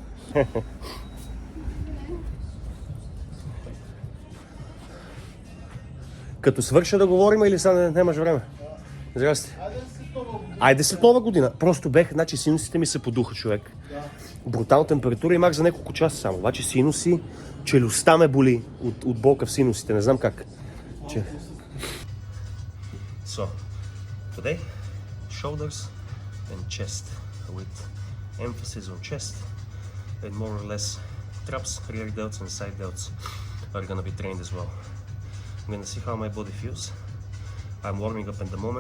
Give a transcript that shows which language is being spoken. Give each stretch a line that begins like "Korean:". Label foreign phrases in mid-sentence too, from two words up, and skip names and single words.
Bulgarian: Като свърша да говорим или сега нямаш време? Здрасти. Айде след нова година. Просто бех, значи синусите ми се подуха, човек. Брутална температура имах за няколко часа само. Обаче синуси, челюстта ме боли от болка в синусите. Не знам как.
English: So, today, shoulders and chest with emphasis on chest and more or less traps, rear delts and side delts are gonna be trained as well. I'm gonna see how my body feels. I'm warming up at the moment.